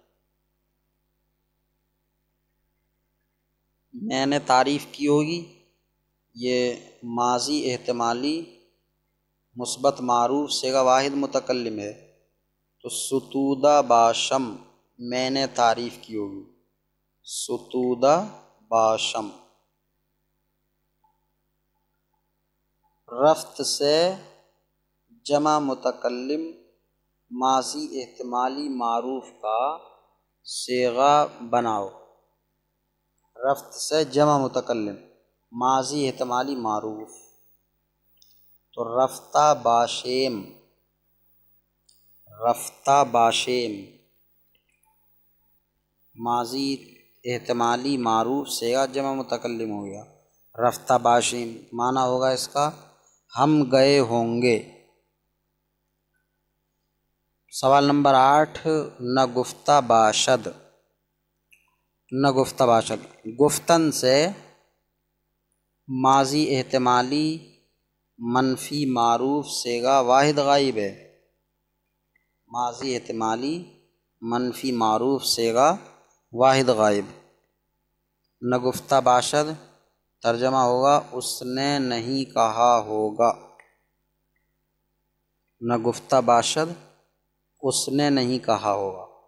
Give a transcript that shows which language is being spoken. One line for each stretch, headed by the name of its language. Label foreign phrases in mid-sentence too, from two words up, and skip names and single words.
Urdu: میں نے تعریف کی ہوگی یہ ماضی احتمالی مثبت معروف صیغہ واحد متکلم ہے، تو
Persian: ستودہ باشم
Urdu: میں نے تعریف کی ہوگی،
Persian: ستودہ باشم۔
Urdu: رفت سے جمع متکلم ماضی احتمالی معروف کا صیغہ بناؤ۔ رفت سے جمع متکلم ماضی احتمالی معروف، تو
Persian: رفتہ باشیم، رفتہ باشیم
Urdu: ماضی احتمالی معروف صیغہ جمع متکلم ہو گیا۔
Persian: رفتہ باشیم
Urdu: معنی ہوگا اس کا ہم گئے ہوں گے۔ سوال نمبر 8،
Persian: نگفتہ باشد، نگفتہ باشد
Urdu: گفتن سے ماضی احتمالی منفی معروف صیغہ واحد غائب ہے۔ ماضی احتمالی منفی معروف صیغہ واحد غائب۔
Persian: نگفتہ باشد
Urdu: ترجمہ ہوگا اس نے نہیں کہا ہوگا۔
Persian: نگفتہ باشد
Urdu: اس نے نہیں کہا ہوگا۔